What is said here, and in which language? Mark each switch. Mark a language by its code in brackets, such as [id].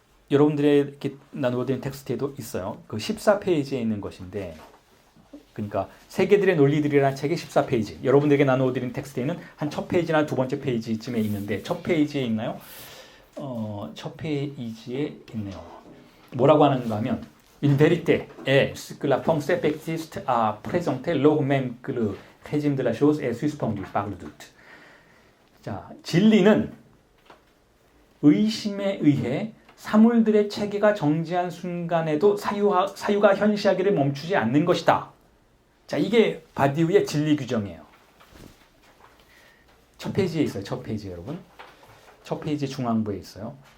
[ko] 여러분들에게 나누어드린 텍스트에도 있어요. 그 14페이지에 있는 것인데, 그러니까 세계들의 논리들이라는 책의 14페이지, 여러분들에게 나누어드린 텍스트에는 한 첫 페이지나 두 번째 페이지쯤에 있는데, 첫 페이지에 있나요? 첫 페이지에 있네요. 뭐라고 하는가 하면 [fr] Une vérité est que la pensée persiste à présenter lors même que le régime de la chose est suspendu par le doute. [ko] 자, 진리는 의심에 의해 사물들의 체계가 정지한 순간에도 사유가 현시하기를 멈추지 않는 것이다. 자, 이게 바디우의 진리 규정이에요. 첫 페이지에 있어요. 첫 페이지 여러분. 첫 페이지 중앙부에 있어요.